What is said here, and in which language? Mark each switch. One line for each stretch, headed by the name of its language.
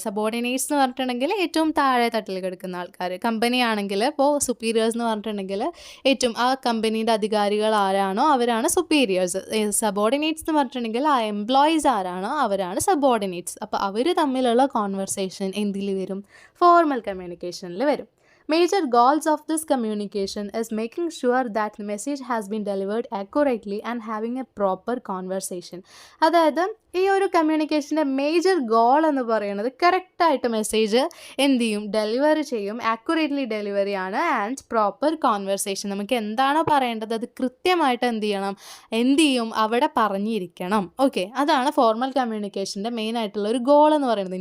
Malayalam: Subordinates എന്ന് പറഞ്ഞിട്ടുണ്ടെങ്കിൽ ഏറ്റവും താഴെ തട്ടിൽ കിടക്കുന്ന ആൾക്കാർ. കമ്പനി ആണെങ്കിൽ ഇപ്പോൾ സുപ്പീരിയേഴ്സ് എന്ന് പറഞ്ഞിട്ടുണ്ടെങ്കിൽ ഏറ്റവും ആ കമ്പനീൻ്റെ അധികാരികൾ ആരാണോ അവരാണ് സുപ്പീരിയേഴ്സ്. സബോർഡിനേറ്റ്സ് എന്ന് പറഞ്ഞിട്ടുണ്ടെങ്കിൽ ആ എംപ്ലോയീസ് ആരാണോ അവരാണ് സബോർഡിനേറ്റ്സ്. അപ്പോൾ അവർ തമ്മിലുള്ള കോൺവെർസേഷൻ എന്തിൽ വരും? ഫോർമൽ കമ്മ്യൂണിക്കേഷനിൽ വരും.
English: Major goals of this communication is making sure that the message has been delivered accurately and having a proper conversation.
Malayalam: അതായത് ഈ ഒരു കമ്മ്യൂണിക്കേഷൻ്റെ മേജർ ഗോൾ എന്ന് പറയുന്നത് കറക്റ്റായിട്ട് മെസ്സേജ് ഡെലിവറി ചെയ്യും, ആക്യുറേറ്റ്ലി ഡെലിവറിയാണ്, ആൻഡ് പ്രോപ്പർ കോൺവെർസേഷൻ. നമുക്ക് എന്താണോ പറയേണ്ടത് അത് കൃത്യമായിട്ട് ചെയ്യും അവിടെ പറഞ്ഞിരിക്കണം. ഓക്കെ, അതാണ് ഫോർമൽ കമ്മ്യൂണിക്കേഷൻ്റെ മെയിൻ ആയിട്ടുള്ള ഒരു ഗോൾ എന്ന് പറയുന്നത്.